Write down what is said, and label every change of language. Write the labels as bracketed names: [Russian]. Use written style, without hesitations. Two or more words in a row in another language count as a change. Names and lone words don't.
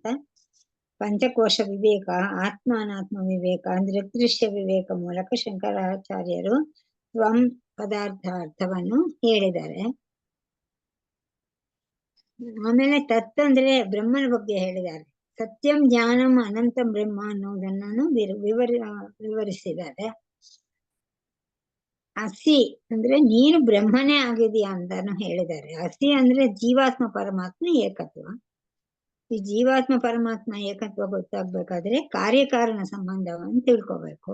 [Kannada] ಪಂಚಕೋಶ ವಿವೇಕ, ಆತ್ಮ ಅನಾತ್ಮ ವಿವೇಕ, ದೃಗ್ದೃಶ್ಯ ವಿವೇಕ ಮೂಲಕ ಶಂಕರಾಚಾರ್ಯರು ತ್ವಂ ಪದಾರ್ಥ ಅರ್ಥವನ್ನು ಹೇಳಿದ್ದಾರೆ. ಆಮೇಲೆ ತತ್ ಅಂದ್ರೆ ಬ್ರಹ್ಮನ ಬಗ್ಗೆ ಹೇಳಿದ್ದಾರೆ. [Sanskrit] ಸತ್ಯಂ ಜ್ಞಾನಂ ಅನಂತಂ ಬ್ರಹ್ಮ [Kannada] ಅನ್ನೋದನ್ನು ವಿವರಿಸಿದ್ದಾರೆ. ಹಸಿ ಅಂದ್ರೆ ನೀನು ಬ್ರಹ್ಮನೇ ಆಗಿದೀಯ ಅಂತಾನು ಹೇಳಿದ್ದಾರೆ. ಹಸಿ ಅಂದ್ರೆ ಜೀವಾತ್ಮ ಪರಮಾತ್ಮ ಏಕತ್ವ. ಈ ಜೀವಾತ್ಮ ಪರಮಾತ್ಮ ಏಕತ್ವ ಗೊತ್ತಾಗ್ಬೇಕಾದ್ರೆ ಕಾರ್ಯಕಾರಣ ಸಂಬಂಧವನ್ನು ತಿಳ್ಕೋಬೇಕು.